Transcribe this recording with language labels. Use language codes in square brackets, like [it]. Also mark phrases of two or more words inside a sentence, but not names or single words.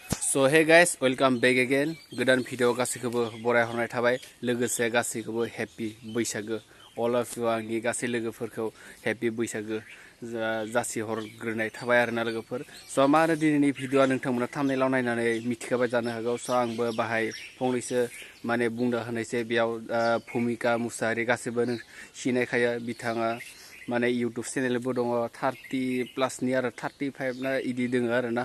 [en] So hey guys, welcome back again. [brx] Godan video गासैखौबो बराय हरनाय थाबाय लोगोसे गासैखौबो Heppy Bwisagu. [en] All of you [brx] आंनि गासै लोगोफोरखौ Heppy Bwisagu जासि हरग्रोनाय थाबाय आरोना लोगोफोर. So मा होनो दिनैनि भिडिअआ नोंथांमोना थाम्बनेइलाव नायनानै मिथिखाबाय जानो हागौ. So आंबो बाहाय फंनैसो माने बुंना होनायसै बेयाव भूमिका मुसाहारि गासैबो सिनायखायो बिथाङा माने YouTube चेनेलबो दङ 30+ नि आरो 35 ना इदि दङ आरोना.